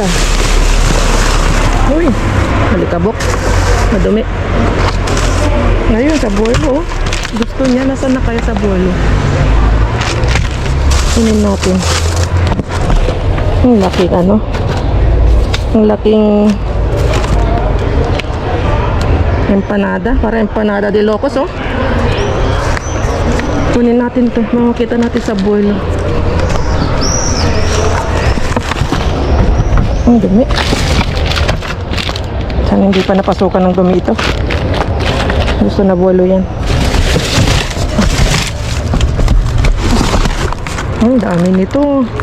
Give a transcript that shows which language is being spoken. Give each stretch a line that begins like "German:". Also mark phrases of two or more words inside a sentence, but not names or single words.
Filipino: Uy, malikabok. Madumi. Ngayon sa Abuelo, oh. Gusto niya, nasaan na kaya sa Abuelo? Kunin natin. Ang laking ano? Ang laking empanada.
Spanish: Para empanada de locos,
Filipino: oh. Kunin natin to. Makikita natin sa Abuelo. Ang dumi. Sana hindi pa napasukan ng dumi ito. Gusto na Abuelo yan. Ang dami nito.